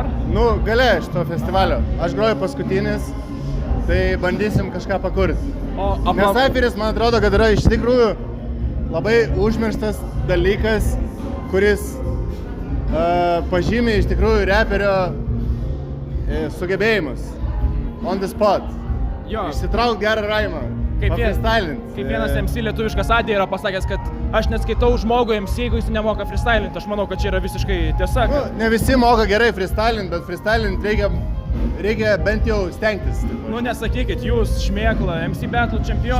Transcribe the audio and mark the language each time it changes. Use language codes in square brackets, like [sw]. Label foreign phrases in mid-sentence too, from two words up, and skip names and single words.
[lt] Nu, gale šito festivalio. Aš groju paskutinis, tai bandysim kažką pakurti. Nes caiperis, man atrodo, kad yra iš tikrųjų labai užmirštas dalykas, kuris pažymi iš tikrųjų reperio sugebėjimus. [en] On the spot. [lt] Išsitrauk gerą raimą. Kaip vienas MC lietuviškas Adė yra pasakęs, kad aš neskaitau žmogų MC, jeigu jis nemoka freestylinti. Aš manau, kad čia yra visiškai tiesa. Nu, ne visi moka gerai freestylinti, bet freestylinti reikia bent jau stengtis. Nu nesakykit, jūs Šmėkla, MC Battle čempionai.